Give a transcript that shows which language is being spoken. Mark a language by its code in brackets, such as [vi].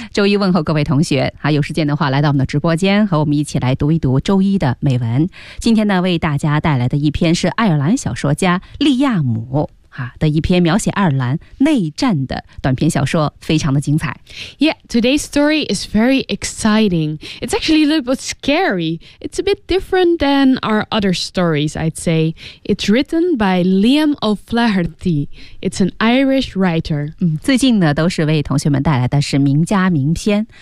[zh] 周一问候各位同学，有时间的话来到我们的直播间和我们一起来读一读周一的美文。今天呢，为大家带来的一篇是爱尔兰小说家利亚姆的一篇描写爱尔兰内战的短篇小说，非常的精彩。 [en] Yeah, today's story is very exciting. It's actually a little bit scary. It's a bit different than our other stories, I'd say. It's written by Liam O'Flaherty. It's an Irish writer. [zh] 最近呢，都是为同学们带来的是名家名篇。